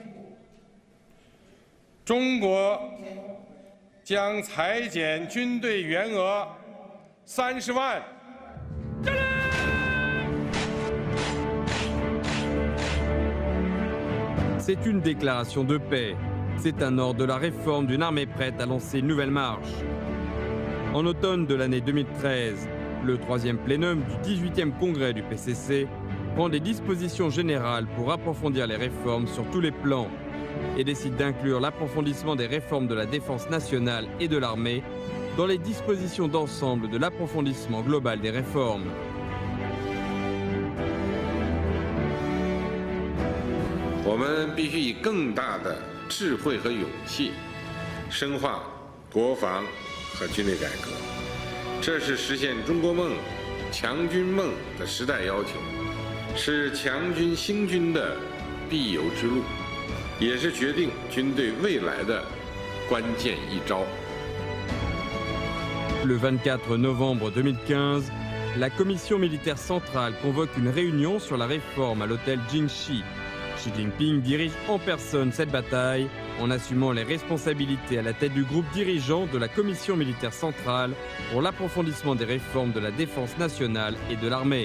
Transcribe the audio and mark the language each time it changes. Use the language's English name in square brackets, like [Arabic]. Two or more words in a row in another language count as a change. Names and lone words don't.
[Chinese] 中国将裁减军队员额30万。 [French] C'est une déclaration de paix. C'est un ordre de la réforme d'une armée prête à lancer une nouvelle marche. En automne de l'année 2013, le 3e plénum du 18e congrès du PCC prend des dispositions générales pour approfondir les réformes sur tous les plans et décide d'inclure l'approfondissement des réformes de la défense nationale et de l'armée dans les dispositions d'ensemble de l'approfondissement global des réformes. Nous devons [Chinese] 必须以更大的智慧和勇气，深化国防和军队改革。这是实现中国梦、强军梦的时代要求，是强军兴军的必由之路，也是决定军队未来的关键一招。 [French] Le 24 novembre 2015, la commission militaire centrale convoque une réunion sur la réforme à l'hôtel Jingxi. Xi Jinping dirige en personne cette bataille en assumant les responsabilités à la tête du groupe dirigeant de la commission militaire centrale pour l'approfondissement des réformes de la défense nationale et de l'armée.